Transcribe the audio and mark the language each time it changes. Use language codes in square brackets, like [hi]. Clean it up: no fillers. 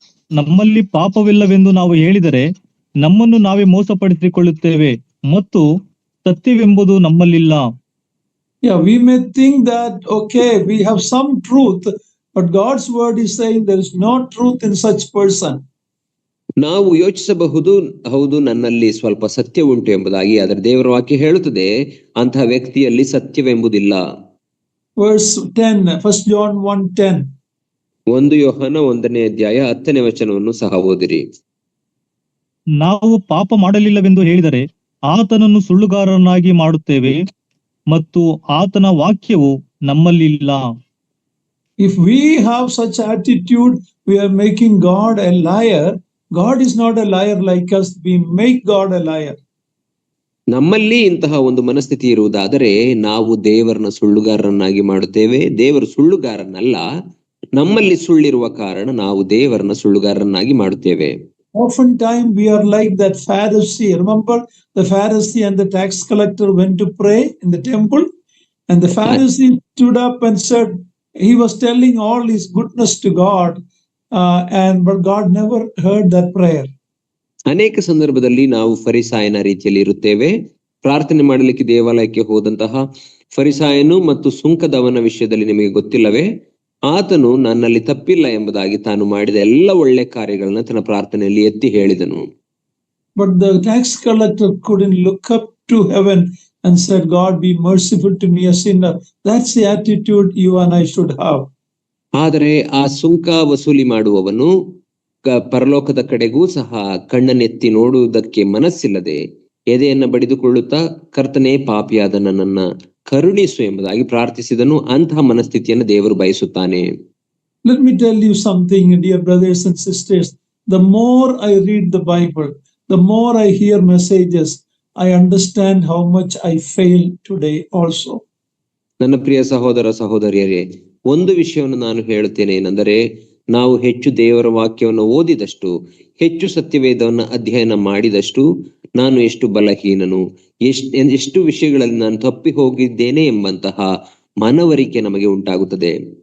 [kn] ನಮ್ಮಲ್ಲಿ ಪಾಪವಿಲ್ಲವೆಂದು ನಾವು ಹೇಳಿದರೆ ನಮ್ಮನ್ನು ನಾವೇ ಮೋಸಪಡಿಸಿಕೊಳ್ಳುತ್ತೇವೆ ಮತ್ತು ಸತ್ಯವೆಂಬುದು ನಮ್ಮಲ್ಲಿಲ್ಲ. [en] We may think that we have some truth, but God's word is saying there is no truth in such person. [kn] ನಾವು ಯೋಚಿಸಬಹುದು, ಹೌದು ನನ್ನಲ್ಲಿ ಸ್ವಲ್ಪ ಸತ್ಯ ಉಂಟು ಎಂಬುದಾಗಿ, ಆದರೆ ದೇವರ ವಾಕ್ಯ ಹೇಳುತ್ತದೆ ಅಂತಹ ವ್ಯಕ್ತಿಯಲ್ಲಿ ಸತ್ಯವೆಂಬುದಿಲ್ಲ. [en] Verse 10, 1 John 1:10. [kn] 1 ಯೋಹಾನ 1ನೇ ಅಧ್ಯಾಯ 10ನೇ ವಚನವನ್ನು ಸಹ ಓದಿರಿ. ನಾವು ಪಾಪ ಮಾಡಲಿಲ್ಲವೆಂದು ಹೇಳಿದರೆ ಆತನನ್ನು ಸುಳ್ಳುಗಾರನಾಗಿ ಮಾಡುತ್ತೇವೆ ಮತ್ತು ಆತನ ವಾಕ್ಯವು ನಮ್ಮಲ್ಲಿಲ್ಲ. [en] If we have such attitude, we are making God a liar, God is not a liar like us. We make God a liar. [kn] ನಮ್ಮಲ್ಲಿ ಇಂತಹ ಒಂದು ಮನಸ್ಥಿತಿ ಇರುವುದಾದರೆ ನಾವು ದೇವರನ್ನ ಸುಳ್ಳುಗಾರರನ್ನಾಗಿ ಮಾಡುತ್ತೇವೆ. ದೇವರು ಸುಳ್ಳುಗಾರನಲ್ಲ, ನಮ್ಮಲ್ಲಿ ಸುಳ್ಳಿರುವ ಕಾರಣ ನಾವು ದೇವರನ್ನ ಸುಳ್ಳುಗಾರರನ್ನಾಗಿ ಮಾಡುತ್ತೇವೆ. [en] Oftentimes we are like that Pharisee. Remember, the Pharisee and the tax collector went to pray in the temple, and the Pharisee stood up and said he was telling all his goodness to God, but God never heard that prayer. [kn] ಅನೇಕ ಸಂದರ್ಭದಲ್ಲಿ ನಾವು ಫರಿಸಾಯನ ರೀತಿಯಲ್ಲಿ ಇರುತ್ತೇವೆ. ಪ್ರಾರ್ಥನೆ ಮಾಡಲಿಕ್ಕೆ ದೇವಾಲಯಕ್ಕೆ ಹೋದಂತಹ ಫರಿಸಾಯನು ಮತ್ತು ಸುಂಕದವನ ವಿಷಯದಲ್ಲಿ ನಿಮಗೆ ಗೊತ್ತಿಲ್ಲವೇ? ಆತನು ನನ್ನಲ್ಲಿ ತಪ್ಪಿಲ್ಲ ಎಂಬುದಾಗಿ ತಾನು ಮಾಡಿದ ಎಲ್ಲ ಒಳ್ಳೆ ಕಾರ್ಯಗಳನ್ನ ತನ್ನ ಪ್ರಾರ್ಥನೆಯಲ್ಲಿ ಎತ್ತಿ ಹೇಳಿದನು. [en] But the tax collector couldn't look up to heaven and said, God, be merciful to me, a sinner. That's the attitude you and I should have. [kn] ಆದರೆ ಆ ಸುಂಕ ವಸೂಲಿ ಮಾಡುವವನು ಪರಲೋಕದ ಕಡೆಗೂ ಸಹ ಕಣ್ಣನ್ನೆತ್ತಿ ನೋಡುವುದಕ್ಕೆ ಮನಸ್ಸಿಲ್ಲದೆ ಎದೆಯನ್ನ ಬಡಿದುಕೊಳ್ಳುತ್ತಾ ಕರ್ತನೇ ಪಾಪಿಯಾದ ನನ್ನನ್ನ ಕರುಣಿಸು ಎಂಬುದಾಗಿ ಪ್ರಾರ್ಥಿಸಿದನು. ಅಂತಹ ಮನಸ್ಥಿತಿಯನ್ನು ದೇವರು ಬಯಸುತ್ತಾನೆ. [en] Let me tell you something, dear brothers and sisters. The more I read the Bible, the more I hear messages, I understand how much I fail today also. [kn] ನನ್ನ ಪ್ರಿಯ ಸಹೋದರ ಸಹೋದರಿಯರೇ, ಒಂದು ವಿಷಯವನ್ನು ನಾನು ಹೇಳುತ್ತೇನೆ, ಏನೆಂದರೆ ನಾವು ಹೆಚ್ಚು ದೇವರ ವಾಕ್ಯವನ್ನು ಓದಿದಷ್ಟು, ಹೆಚ್ಚು ಸತ್ಯವೇದವನ್ನು ಅಧ್ಯಯನ ಮಾಡಿದಷ್ಟು ನಾನು ಎಷ್ಟು ಬಲಹೀನನು, ಎಷ್ಟು ವಿಷಯಗಳಲ್ಲಿ ನಾನು ತಪ್ಪಿ ಹೋಗಿದ್ದೇನೆ ಎಂಬಂತಹ ಮನವರಿಕೆ ನಮಗೆ ಉಂಟಾಗುತ್ತದೆ.